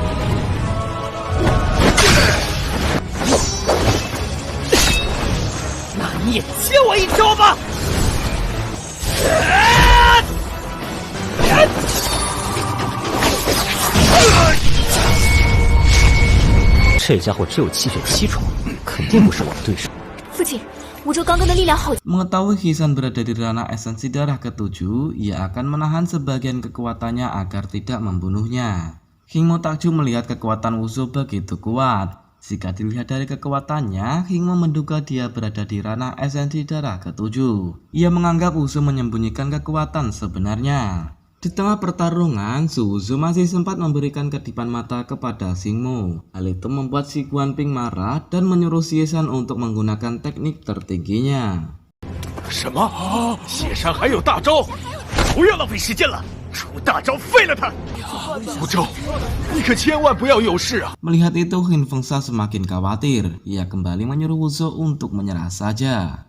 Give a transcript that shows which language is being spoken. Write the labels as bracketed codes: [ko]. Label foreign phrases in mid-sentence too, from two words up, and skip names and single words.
[zh] 那你也接我一招吧！这家伙只有气血7重，肯定不是我的对手。父亲，梧州刚刚的力量好。 [id] Mengetahui Hisan berada di ranah esensi darah ke-7, ia akan menahan sebagian kekuatannya agar tidak membunuhnya. Hingmo takjub melihat kekuatan Wuzu begitu kuat. Jika dilihat dari kekuatannya, Hingmo menduga dia berada di ranah esensi darah ke-7. Ia menganggap Wuzu menyembunyikan kekuatan sebenarnya. Di tengah pertarungan, Su Wuzhu masih sempat memberikan kedipan mata kepada Xing Mo. Hal itu membuat si Guanping marah dan menyuruh Xie Shan untuk menggunakan teknik tertingginya. [zh] 什么？谢山还有大招？不要浪费时间了，出大招废了他！吴周，你可千万不要有事啊！ [id] Melihat itu, Hin Fengsha semakin khawatir. Ia kembali menyuruh Wuzhu untuk menyerah saja.